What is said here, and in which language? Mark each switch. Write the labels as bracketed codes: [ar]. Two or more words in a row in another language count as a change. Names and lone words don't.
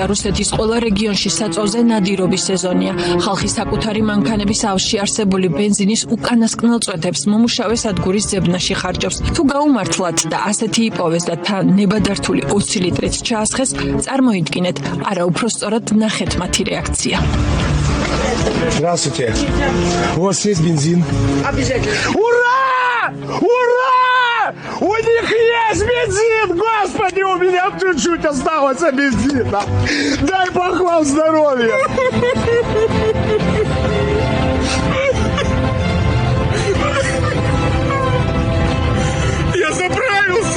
[ka] რუსეთის ყველა რეგიონში საწოლზე ნადირობის სეზონია. ხალხი საკუთარი მანქანების ავში არსებული ბენზინის უკანასკნელ წვეთებს მომუშავე სადგურის ძებნაში ხარჯავს. თუ გაუმართლათ და ასეთი იპოვეს და თან ნებადართული 20 ლიტრით ჩაასხეს, წარმოიდგინეთ, არა უფრო სწორად ნახეთ მათი რეაქცია. [ru] Здравствуйте. У вас есть бензин? Обязательно. Ура! Ура! У них есть бензин! Господи, у меня чуть-чуть осталось бензина. Дай Бог вам здоровья! Я заправился!